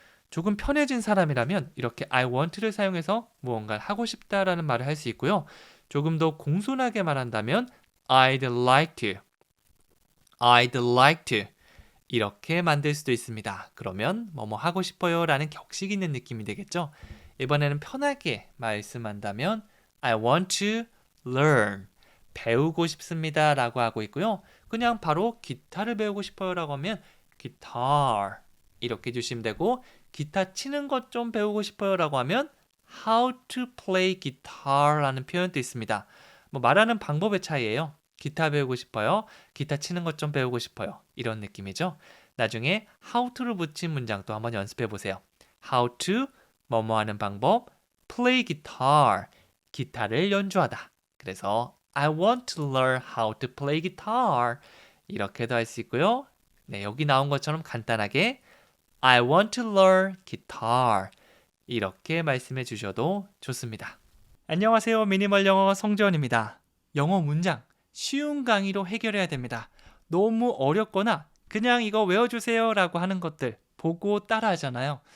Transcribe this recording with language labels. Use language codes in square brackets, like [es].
[ko] 조금 편해진 사람이라면 이렇게 [en] I want to [ko] 를 사용해서 무언가를 하고 싶다라는 말을 할 수 있고요. 조금 더 공손하게 말한다면 [en] I'd like to. I'd like to. [ko] 이렇게 만들 수도 있습니다. 그러면 뭐뭐 하고 싶어요 라는 격식 있는 느낌이 되겠죠. 이번에는 편하게 말씀한다면 [en] I want to learn. [ko] 배우고 싶습니다 라고 하고 있고요. 그냥 바로 기타를 배우고 싶어요 라고 하면 guitar 이렇게 해주시면 되고, 기타 치는 것 좀 배우고 싶어요 라고 하면 [en] how to play guitar [ko] 라는 표현도 있습니다. 뭐 말하는 방법의 차이예요. 기타 배우고 싶어요. 기타 치는 것 좀 배우고 싶어요. 이런 느낌이죠. 나중에 how to를 붙인 문장도 한번 연습해 보세요. how to 뭐뭐 하는 방법, [en] play guitar [ko] 기타를 연주하다. 그래서 [en] I want to learn how to play guitar [ko] 이렇게도 할 수 있고요. 여기 나온 것처럼 간단하게 [en] I want to learn guitar [ko] 이렇게 말씀해 주셔도 좋습니다. 안녕하세요. 미니멀 영어 성재원입니다. 영어 문장 쉬운 강의로 해결해야 됩니다. 너무 어렵거나 그냥 이거 외워주세요 라고 하는 것들 보고 따라 하잖아요.